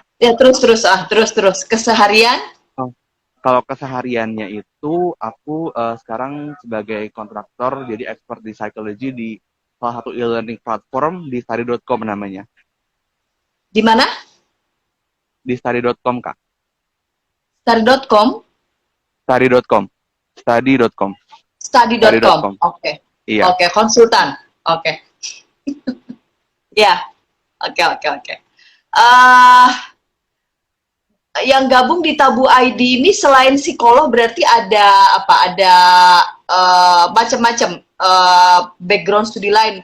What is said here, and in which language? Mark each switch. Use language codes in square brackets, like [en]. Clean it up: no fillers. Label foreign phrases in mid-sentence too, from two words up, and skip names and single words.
[id] ya terus keseharian. Oh, kalau kesehariannya itu, aku sekarang sebagai kontraktor, jadi expert di psychology di salah satu [en] e-learning platform [id] di study.com namanya. Di mana? Di study.com Kak. Study.com, Study.com. Study.com. study.com. Study.com. Oke. Iya, Oke, konsultan. Oke. Ya, oke, oke, oke. Eh yang gabung di Tabu ID ini selain psikolog berarti ada apa? Ada macam-macam background studi lain.